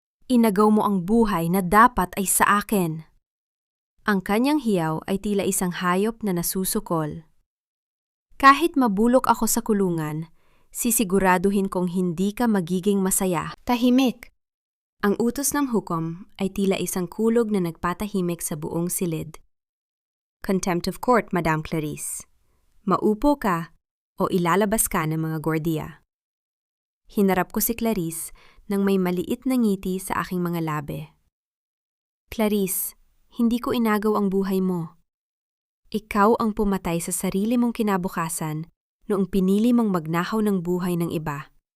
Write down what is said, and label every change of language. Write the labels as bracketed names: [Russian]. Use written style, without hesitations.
[Filipino] Inagaw mo ang buhay na dapat ay sa akin. Ang kanyang hiyaw ay tila isang hayop na nasusukol. Kahit mabulok ako sa kulungan, sisiguraduhin kong hindi ka magiging masaya. Tahimik! Ang utos ng hukom ay tila isang kulog na nagpatahimik sa buong silid. [English] Contempt of court, Madam Clarice. [Filipino] Maupo ka o ilalabas ka ng mga gwardiya. Hinarap ko si Clarice nang may maliit na ngiti sa aking mga labi. Clarice, hindi ko inagaw ang buhay mo. Ikaw ang pumatay sa sarili mong kinabukasan noong pinili mong magnakaw ng buhay ng iba.